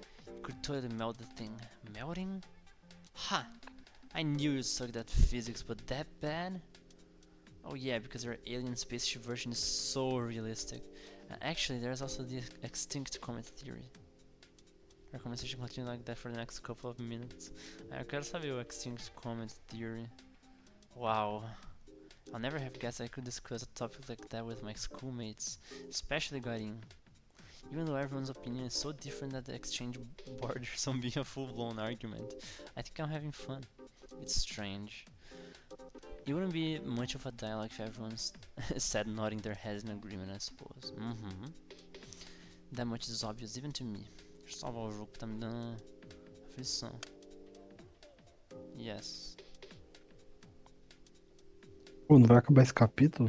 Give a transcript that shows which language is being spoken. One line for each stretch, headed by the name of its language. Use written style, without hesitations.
English: It could totally melt the thing. Melting? Ha! I knew you sucked at physics, but that bad? Oh yeah, because your alien spaceship version is so realistic. Actually, there's also the extinct comet theory. Our conversation continue like that for the next couple of minutes.
Portuguese: Eu quero saber o
English: extinct comet theory. Wow. I'll never have guessed I could discuss a topic like that with my schoolmates, especially Garin. Even though everyone's opinion is so different that the exchange borders on being a full-blown argument, I think I'm having fun. It's strange. It wouldn't be much of a dialogue if everyone's sat nodding their heads in agreement, I suppose. That much is obvious even to me.
Portuguese: Deixa eu salvar o jogo que tá me dando aflição.
English: Yes.
Portuguese: Pô, não vai acabar esse capítulo?